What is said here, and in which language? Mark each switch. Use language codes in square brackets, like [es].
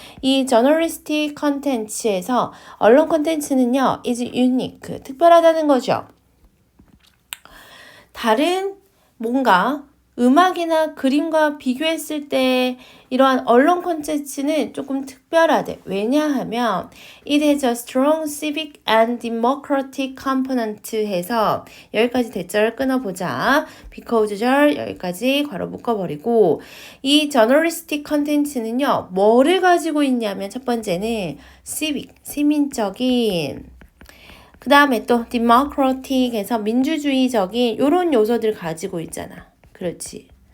[ko] 이 [en] journalistic content [ko] 에서 언론 콘텐츠는요, [en] is unique, [ko] 특별하다는 거죠. 다른 뭔가 음악이나 그림과 비교했을 때 이러한 언론 콘텐츠는 조금 특별하대. [en] 왜냐하면 it has a strong civic and democratic component [ko] 해서 여기까지 대절을 끊어보자. because 절 여기까지 괄호 묶어버리고 이 journalistic content는요. 뭐를 가지고 있냐면 첫 번째는 civic, 시민적인 그 다음에 또 democratic에서 민주주의적인 이런 요소들 가지고 있잖아. 그렇지.